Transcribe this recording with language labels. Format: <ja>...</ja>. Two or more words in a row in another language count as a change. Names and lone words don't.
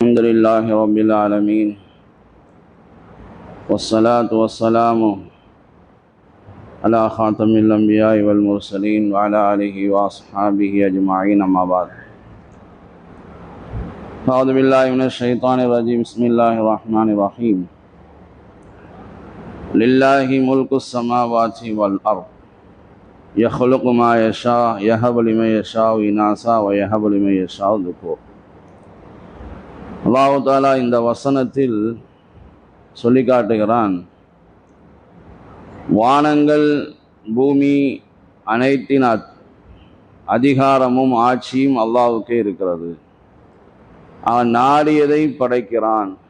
<ar>الحمد لله رب العالمين والصلاة والسلام على خاتم الأنبياء والمرسلين وعلى آله وأصحابه أجمعين أما بعد أعوذ بالله من الشيطان الرجيم بسم الله الرحمن الرحيم لله ملك السماوات والأرض يخلق ما يشاء يهب لمن يشاء إناثا ويهب لمن يشاء ذكور. الله تعالى</ar> <ta>இந்த வசனத்தில் சொல்லி காட்டுகிறான், வானங்கள் பூமி அனைத்தின் அதிகாரமும் ஆட்சியும் அல்லாஹ்வுக்கே இருக்கிறது. அவன் நாடியதை படைக்கிறான்.</ta>